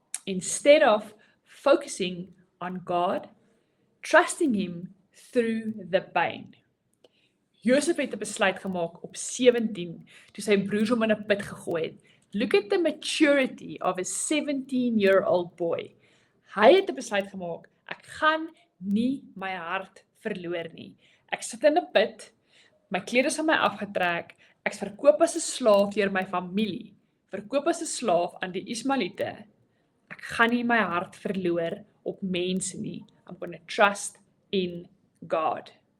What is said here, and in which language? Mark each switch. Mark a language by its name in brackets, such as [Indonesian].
[English] Instead of focusing on God, trusting him through the pain. [Afrikaans] Josef het 'n besluit gemaak op 17, toe sy broers hom in 'n put gegooi het. [English] Look at the maturity of a 17-year-old boy. [Afrikaans] Hy het 'n besluit gemaak, ek gaan nie my hart verloor nie. Ek sit in 'n put, my klere is van my afgetrek, ek's verkoop as 'n slaaf deur my familie, verkoop as 'n slaaf aan die Ismaeliete. Ek gaan nie my hart verloor op mense nie. [English] I'm going to trust in God.